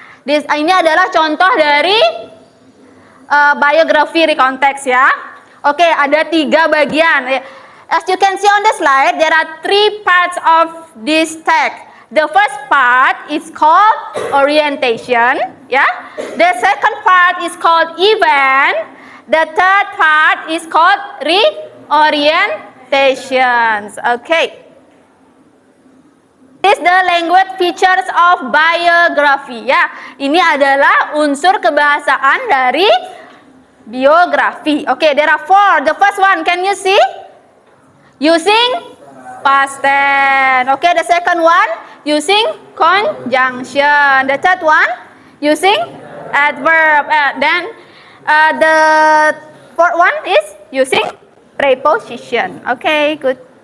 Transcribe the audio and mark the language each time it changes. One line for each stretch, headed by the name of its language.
Indonesian: Ini adalah contoh dari biografi recount text, ya. Oke, ada 3 bagian.
English: As you can see on the slide, there are 3 parts of this text. The first part is called orientation, ya. The second part is called event. The third part is called reorientations. Okay. This is the language features of biography.
Indonesian: Ya, ini adalah unsur kebahasaan dari biografi.
English: Okay, there are 4. The first one, can you see? Using past tense. Okay, the second one, using conjunction. The third one, using adverb. Then the fourth one is using preposition. Okay, good.